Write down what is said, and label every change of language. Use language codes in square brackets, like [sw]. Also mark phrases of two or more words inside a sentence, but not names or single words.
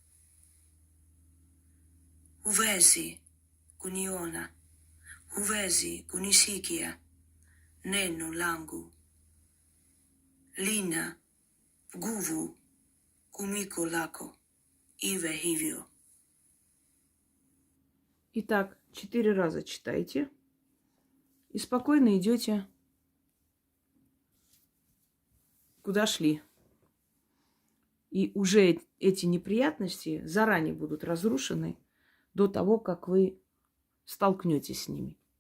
[sw] Huwezi kuniona, huwezi kunisikia, neno langu lina nguvu kumiko lako, iwe hivyo. [ru] Итак, 4 раза читайте и спокойно идете, куда шли. И уже эти неприятности заранее будут разрушены до того, как вы столкнетесь с ними.